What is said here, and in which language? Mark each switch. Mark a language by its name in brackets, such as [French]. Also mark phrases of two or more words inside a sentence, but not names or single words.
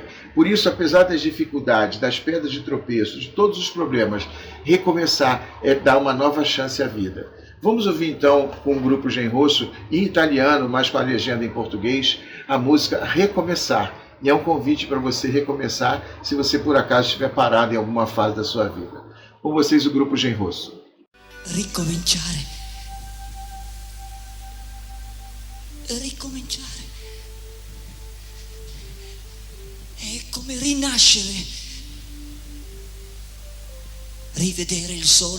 [Portuguese] Por isso, apesar das dificuldades, das pedras de tropeço, de todos os problemas, recomeçar é dar uma nova chance à vida. Vamos ouvir então com o grupo Genrosso, em italiano, mas com a legenda em português, a música Recomeçar. E é um convite para você recomeçar se você por acaso estiver parado em alguma fase da sua vida. Com vocês o grupo Genrosso. [Italian] Ricominciare. Ricominciare è come rinascere, rivedere il sole